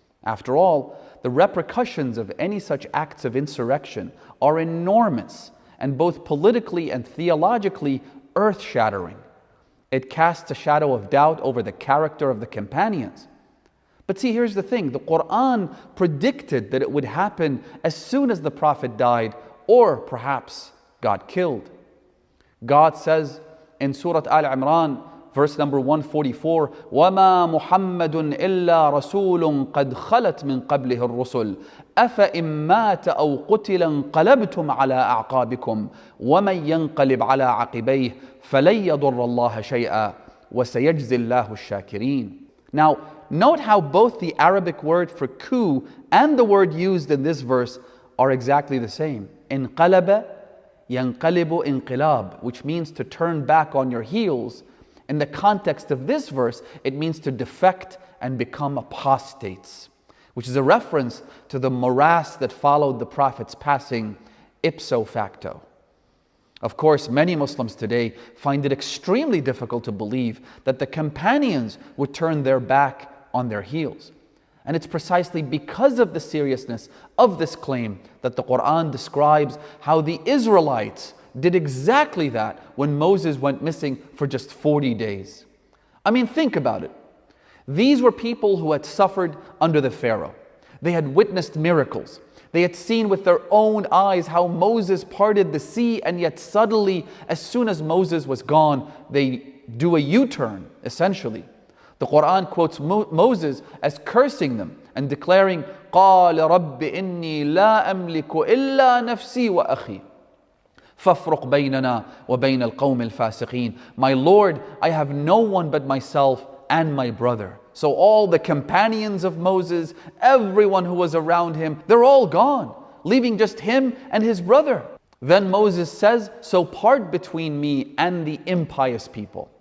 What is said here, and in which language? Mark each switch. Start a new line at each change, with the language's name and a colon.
English: After all, the repercussions of any such acts of insurrection are enormous and both politically and theologically earth-shattering. It casts a shadow of doubt over the character of the companions. But see, here's the thing. The Quran predicted that it would happen as soon as the Prophet died, or perhaps got killed.
Arabic: God says in Surah Al-Imran, verse number 144, وَمَا مُحَمَّدٌ إِلَّا رَسُولٌ قَدْ خَلَتْ مِنْ قَبْلِهِ الرُّسُلُ أَفَإِن مَّاتَ أَوْ قُتِلَ انقَلَبْتُمْ عَلَىٰ أَعْقَابِكُمْ وَمَن يَنقَلِبْ عَلَىٰ عَقِبَيْهِ فَلَن يَضُرَّ اللَّهَ شَيْئًا وَسَيَجْزِي اللَّهُ الشَّاكِرِينَ.
English: Now, note how both the Arabic word for coup and the word used in this verse are exactly the same. انقلب ينقلب انقلاب, which means to turn back on your heels. In the context of this verse, it means to defect and become apostates, which is a reference to the morass that followed the Prophet's passing ipso facto. Of course, many Muslims today find it extremely difficult to believe that the companions would turn their back on their heels. And it's precisely because of the seriousness of this claim that the Quran describes how the Israelites did exactly that when Moses went missing for just 40 days. I mean, think about it. These were people who had suffered under the Pharaoh. They had witnessed miracles. They had seen with their own eyes how Moses parted the sea, and yet suddenly, as soon as Moses was gone, they do a U-turn, essentially.
Arabic: The Quran quotes Moses as cursing them and declaring, قَالَ رَبِّ إِنِّي لَا أَمْلِكُ إِلَّا نَفْسِي وَأَخِي فَافْرُقْ بَيْنَنَا وَبَيْنَ الْقَوْمِ الْفَاسِقِينَ.
English: My Lord, I have no one but myself and my brother. So all the companions of Moses, everyone who was around him, they're all gone, leaving just him and his brother. Then Moses says, so part between me and the impious people.